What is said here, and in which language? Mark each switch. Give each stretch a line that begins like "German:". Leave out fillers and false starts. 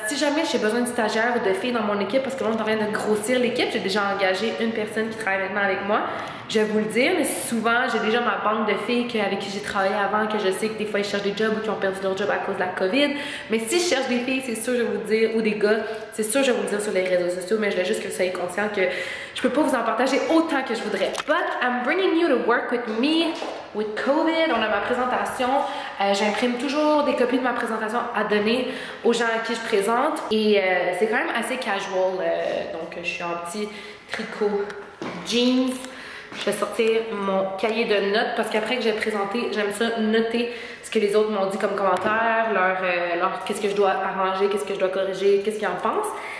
French: Si jamais j'ai besoin de stagiaires ou de filles dans mon équipe, parce que là on est en train de grossir l'équipe, j'ai déjà engagé une personne qui travaille maintenant avec moi, je vais vous le dire, mais souvent j'ai déjà ma bande de filles avec qui j'ai travaillé avant, que je sais que des fois ils cherchent des jobs ou qui ont perdu leur job à cause de la COVID, mais si je cherche des filles, c'est sûr je vais vous dire, ou des gars, c'est sûr je vais vous le dire sur les réseaux sociaux, mais je veux juste que vous soyez conscient que je peux pas vous en partager autant que je voudrais.
English: But I'm bringing you to work with me with COVID.
French: On a ma présentation, j'imprime toujours des copies de ma présentation à donner aux gens à qui je présente, et c'est quand même assez casual, donc je suis en petit tricot jeans. Je vais sortir mon cahier de notes parce qu'après que j'ai présenté, j'aime ça noter ce que les autres m'ont dit comme commentaire, qu'est-ce que je dois arranger, qu'est-ce que je dois corriger, qu'est-ce qu'ils en pensent.